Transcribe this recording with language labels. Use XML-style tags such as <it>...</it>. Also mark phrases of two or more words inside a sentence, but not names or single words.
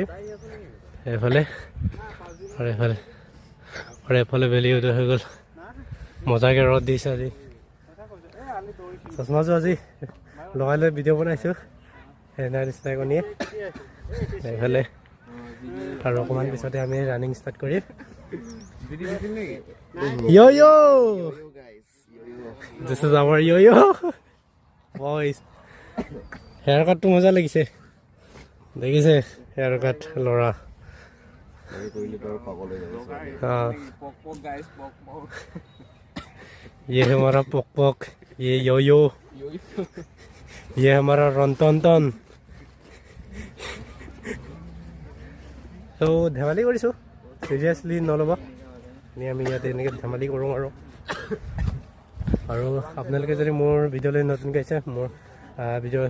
<as>এইফালে আৰু এফালে বেলি উদয় হৈ গ'ল, মজাকৈ ৰ'দ দিছে আজি। চশমাযোৰ আজি লগাই লৈ ভিডিঅ' বনাইছোঁ, সেইদিনা নিচিনাই কণীয়ে। এইফালে আৰু অকণমান পিছতে আমি</as> <en>running start</en> <as>কৰিম।</as> <en>Yo-yo! This is our yo-yo. Boys.</en> <as>হেয়াৰ কাটটো মজা লাগিছে, দেখিছে</as> <en>hair cut</en> <as>ল'ৰা।</as> <hi>ये हमारा पोक पोक, ये यो-यो, ये हमारा रंतन।</hi> <as>তো ধেমালি কৰিছোঁ, চিৰিয়াছলি নল'ব। আমি ইয়াতে এনেকৈ ধেমালি কৰোঁ আৰু আপোনালোকে যদি মোৰ ভিডিঅ'লৈ নতুনকৈ আহিছে, মোৰ ভিডিঅ'</as>